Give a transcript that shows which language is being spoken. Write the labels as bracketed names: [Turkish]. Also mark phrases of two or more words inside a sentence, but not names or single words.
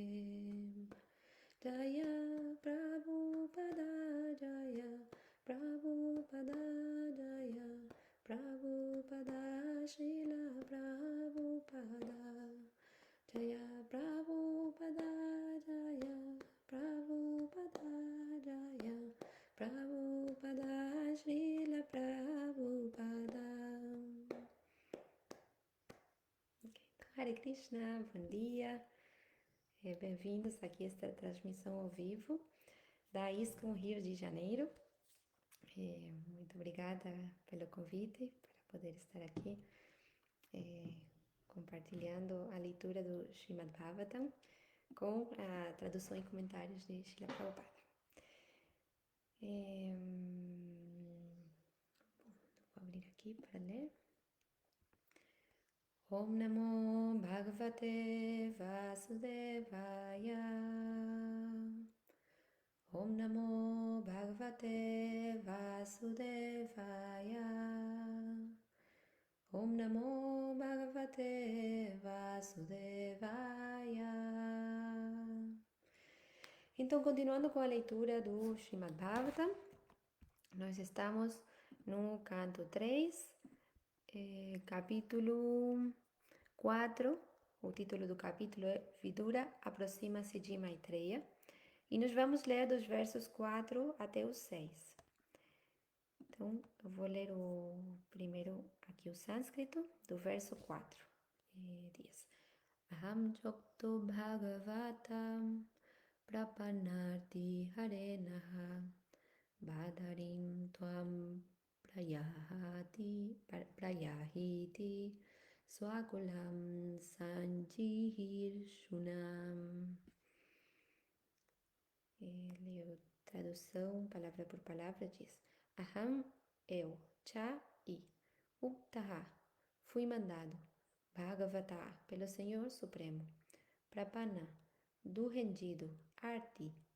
[Sanskrit] Jaya Prabhupada Jaya Prabhupada Jaya Prabhupada Srila Prabhupada Jaya Prabhupada Jaya Prabhupada Jaya Prabhupada Srila Prabhupada. Hare Krishna, [Portuguese] bom dia. Bem-vindos aqui a esta transmissão ao vivo da ISKCON Rio de Janeiro. Muito obrigada pelo convite para poder estar aqui compartilhando a leitura do Srimad Bhagavatam com a tradução e comentários de Srila Prabhupada. Vou abrir aqui para ler. [Sanskrit] Om Namo Bhagavate Vasudevaya Om Namo Bhagavate Vasudevaya Om Namo Bhagavate Vasudevaya. [Portuguese] Então, continuando com a leitura do Srimad Bhagavatam, nós estamos no canto 3, capítulo 4, o título do capítulo é Vidura aproxima-se de Maitreya, e nós vamos ler dos versos 4 até o 6. Então, eu vou ler o primeiro aqui o sânscrito, do verso 4. Diz: [Sanskrit] Aham Jokto Bhagavatam Prapanarti Harenaha Badarim Tuam Prayati Iti Swakulam Sanjihir Shunam. [Portuguese] Leio tradução, palavra por palavra, diz: Aham, eu, Cha, I, Uktaha, fui mandado, Bhagavata, pelo Senhor Supremo, Prapana, do rendido, Arti,